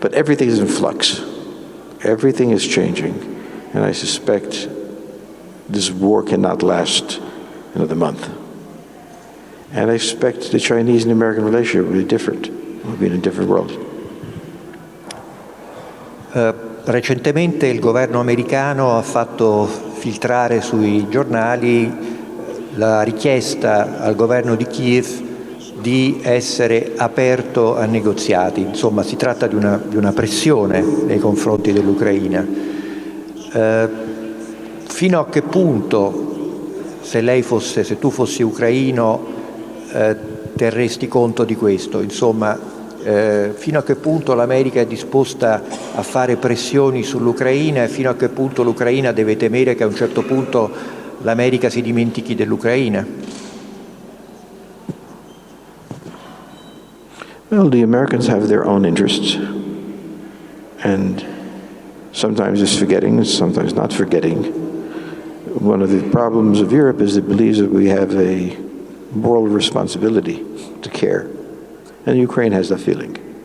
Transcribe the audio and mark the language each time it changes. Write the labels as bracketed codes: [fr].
[en] But everything is in flux. Everything is changing, and I suspect this war cannot last another month. And I expect the Chinese and American relationship will be different. We'll be in a different world. [it] Recentemente il governo americano ha fatto filtrare sui giornali la richiesta al governo di Kiev di essere aperto a negoziati. Insomma, si tratta di una pressione nei confronti dell'Ucraina. Fino a che punto, se tu fossi ucraino, terresti conto di questo? Insomma, fino a che punto l'America è disposta a fare pressioni sull'Ucraina e fino a che punto l'Ucraina deve temere che a un certo punto l'America si dimentichi dell'Ucraina? [en] Well, the Americans have their own interests, and sometimes it's forgetting, sometimes not forgetting. One of the problems of Europe is it believes that we have a moral responsibility to care, and Ukraine has that feeling.